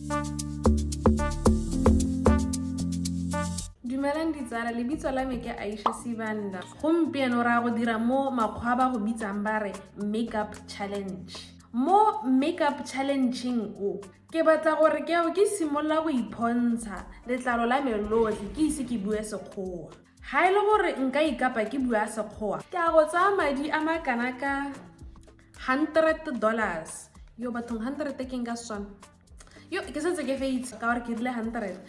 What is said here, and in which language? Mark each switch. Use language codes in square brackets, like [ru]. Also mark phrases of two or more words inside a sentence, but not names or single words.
[tn] Dumelang ditsala, lebitso la me ke Aishasibanda. Gompieno ra go dira mo makgwa ba go bitsang ba re [en] makeup challenge. [tn] Mo [en] makeup challenging [tn] o ke batla gore ke simolola go ipontsha letlalo la me lotlhe ke ise ke bue sekgowa. Ha ile gore nka ikapa ke bua sekgowa, ke a go tsaya madi a makana ka $100. Yo bathong 100 ke nka Setswana. Yo ke setse ke feitse ka gore ke rile 100.